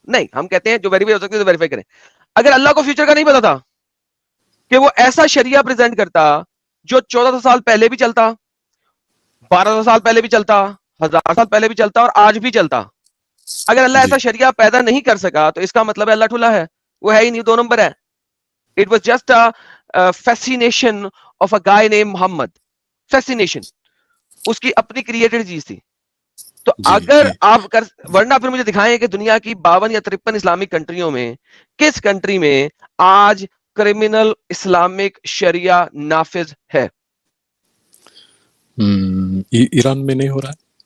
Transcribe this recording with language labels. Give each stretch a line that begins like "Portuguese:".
Urdu: نہیں, ہم کہتے ہیں جو ویریفائی ہو سکتی ہے تو ویریفائی کریں. اگر اللہ کو فیوچر کا نہیں پتا تھا کہ وہ ایسا شریعہ پریزنٹ کرتا جو 1400 سال پہلے بھی چلتا, 1200 سال پہلے بھی چلتا, 1000 سال پہلے بھی چلتا اور آج بھی چلتا, اگر اللہ ایسا شریعہ پیدا نہیں کر سکا تو اس کا مطلب ہے اللہ ٹھلا ہے, وہ ہے ہی نہیں, 2 نمبر ہے.
English: It was just a fascination of a guy named Muhammad.
Urdu: Fascination. اس کی اپنی کریٹڈ چیز تھی. تو اگر آپ ورنہ پھر مجھے دکھائیں کہ دنیا کی 52 یا 53 اسلامک کنٹریوں میں کس کنٹری میں آج کرمنل اسلامک شریعہ نافذ ہے؟ ایران میں نہیں ہو رہا ہے.